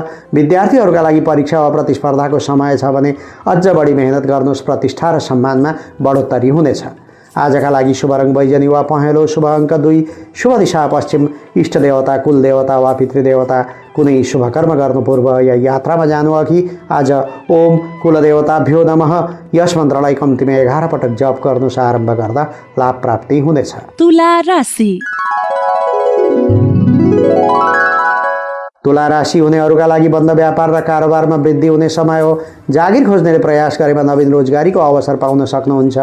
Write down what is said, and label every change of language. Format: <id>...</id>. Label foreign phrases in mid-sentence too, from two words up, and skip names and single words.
<ne>विद्यार्थीहरूका लागि परीक्षा वा प्रतिस्पर्धाको समय छ भने अझ बढी मेहनत गर्नुहोस्। प्रतिष्ठा र सम्मानमा बढोत्तरी हुनेछ। आजका लागि शुभ रङ बैजनी वा पहेँलो, शुभ अङ्क 2, शुभ दिशा पश्चिम, इष्ट देवता, कुल देवता वा पितृदेवता कुनै शुभ कर्म गर्नु पूर्व या यात्रामा जानु अघि आज</ne> <sa>ओम कुलदेवताभ्यो नमः</sa> <ne>यस मन्त्रलाई कम्तीमा 11 पटक जप गर्नुहोस्। आरम्भ गर्दा लाभ प्राप्ति हुनेछ। तुला राशि। तुला राशि हुनेहरूका लागि बन्द व्यापार र कारोबारमा वृद्धि हुने समय हो। जागिर खोज्नेले प्रयास गरेमा नवीन रोजगारीको अवसर पाउन सक्नुहुन्छ।</ne>